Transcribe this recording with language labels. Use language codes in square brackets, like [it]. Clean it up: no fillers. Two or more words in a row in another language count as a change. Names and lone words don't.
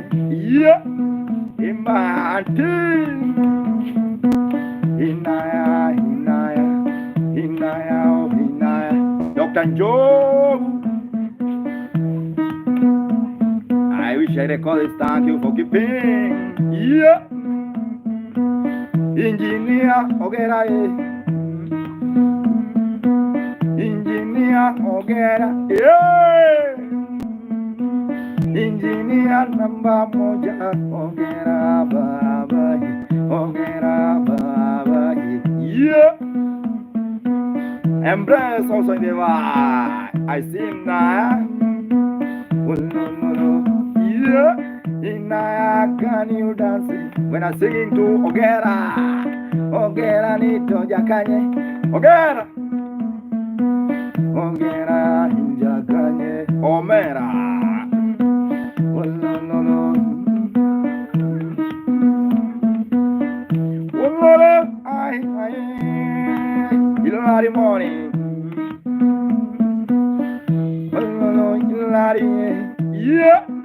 [en] Yeah. Imati. Inaya, Inaya, Inaya, oh Inaya. Dr. Joe. I wish I record this. Thank you for keeping. Yeah. Engineer Ogera. Engineer Ogera. Yeah. Engineer number moja. Ogera baba. Ogera baba. Yeah. Embrace also in the vibe. I see him now. Oh, no, no, no. Yeah. Inaya, can you dance when I'm singing to Ogera? [guz] Ogera nito jakanye. Ogera. Ogera injakanye. Omera. [en] Oh, no, no, no. Oh, no, no. Hilary morning. Oh, no, no. Hilary. Yeah.